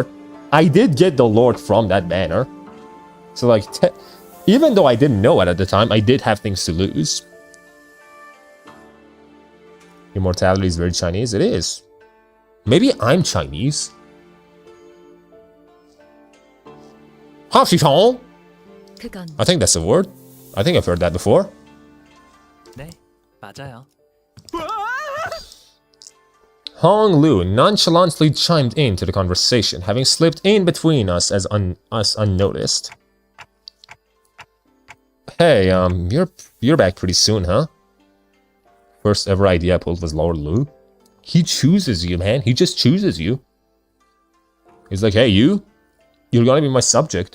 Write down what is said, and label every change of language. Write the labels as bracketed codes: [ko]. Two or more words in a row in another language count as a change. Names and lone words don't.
[en] I did get the Lord from that banner. So, like, even though I didn't know it at the time, I did have things to lose. Immortality is very Chinese. It is. Maybe I'm Chinese. I think that's a word. I think I've heard that before. [ko] 네, 맞아요. [en] Hong Lu nonchalantly chimed into the conversation, having slipped in between us as unnoticed. Hey, you're back pretty soon, huh? First ever idea I pulled was Lord Lu. He chooses you, man. He just chooses you. He's like, hey, you're gonna be my subject.